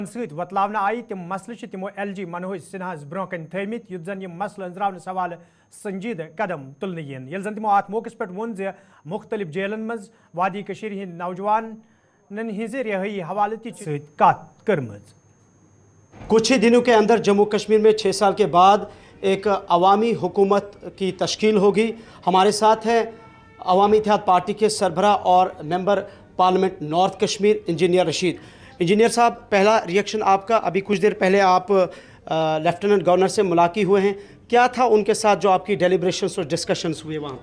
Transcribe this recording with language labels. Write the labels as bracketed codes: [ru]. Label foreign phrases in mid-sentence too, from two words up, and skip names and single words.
[ks] سۭتۍ وۄتلاونہٕ آیہِ تِم مسلہٕ چھِ تِمو LG منہوج سنہاس برٛونٛہہ کَنہِ تھٲومٕتۍ یُتھ زن یِم مسلہٕ أنٛزراونہٕ سوالہٕ سنجیدٕ قدم تُلنہٕ یِن ییٚلہِ زن تِمو اَتھ موقعس پٮ۪ٹھ ووٚن زِ مُختٔلِف جیلن منٛز وادی کٔشیٖرِ ہٕنٛدۍ نوجوانن ہٕنٛزِ رِہٲیی حوالہٕ تہِ سۭتۍ کتھ کٔرمٕژ۔ [ur] کچھ ہی دنوں کے اندر جموں کشمیر میں 6 سال کے بعد ایک عوامی حکومت کی تشکیل ہوگی۔ ہمارے ساتھ ہیں عوامی اتحاد پارٹی کے سربراہ اور ممبر پارلیمنٹ نارتھ کشمیر انجینئر رشید۔ انجینئر صاحب، پہلا ریئیکشن آپ کا، ابھی کچھ دیر پہلے آپ لیفٹیننٹ گورنر سے ملاقات ہوئے ہیں، کیا تھا ان کے ساتھ جو آپ کی ڈیلیبریشنز اور ڈسکشنز ہوئے وہاں پہ؟